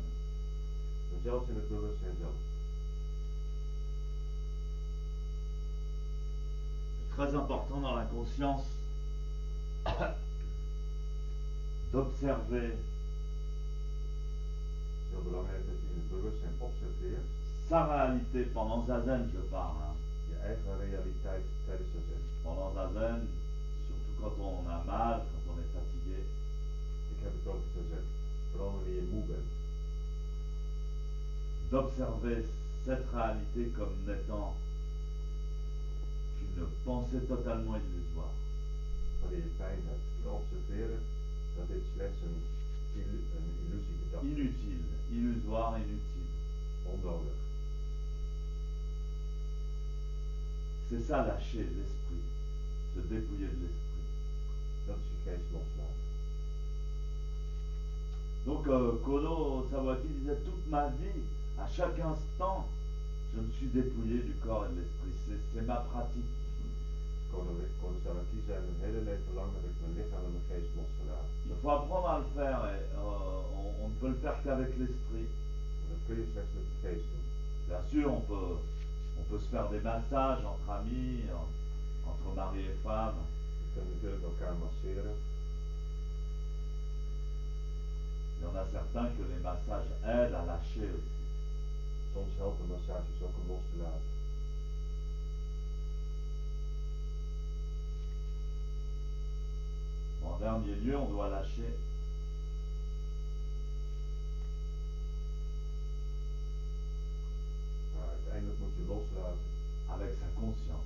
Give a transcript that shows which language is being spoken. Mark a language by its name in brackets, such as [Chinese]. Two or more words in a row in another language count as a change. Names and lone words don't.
[Dutch] En zelfs in het bewustzijn zelf. [French] C'est très important dans la conscience d'observer [Dutch] Het is heel belangrijk dat je in het bewustzijn observeert [French] sa réalité pendant Zazen, je parle. Hein. [Dutch] je eigen realiteit tijdens zazen. [French] Pendant Zazen, surtout quand on a mal, quand on est fatigué. [Dutch] Ik heb het over zazen. Vooral wanneer je moe bent. [French] D'observer cette réalité comme n'étant qu'une pensée totalement illusoire. [Dutch] Wanneer je pijn hebt, te observeren dat dit slechts een illusiegedachte is. [French] Inutile, illusoire, inutile. [Dutch] Onnodig. [French] C'est ça lâcher l'esprit, se dépouiller de l'esprit. [Dutch] Dat is je geest loslaten. [French] Donc Kono Sawaki disait toute ma vie, à chaque instant, je me suis dépouillé du corps et de l'esprit. C'est ma pratique. [Dutch] Kono Sawaki zei mijn hele leven lang heb ik mijn lichaam en mijn geest losgelaten. [French] Il faut apprendre à pas le faire et on ne peut le faire qu'avec l'esprit. [Dutch] En dat kun je slechts met de geest doen. [French] Bien sûr, on peut se faire des massages entre amis, entre mari et femme. [Dutch] Je kunt natuurlijk elkaar masseren. [French] Il y en a certains que les massages aident à lâcher aussi. [Dutch] Soms helpen massages ook om los te laten. [French] En dernier lieu, on doit lâcher [Dutch] Maar uiteindelijk moet je loslaten [French] avec sa conscience.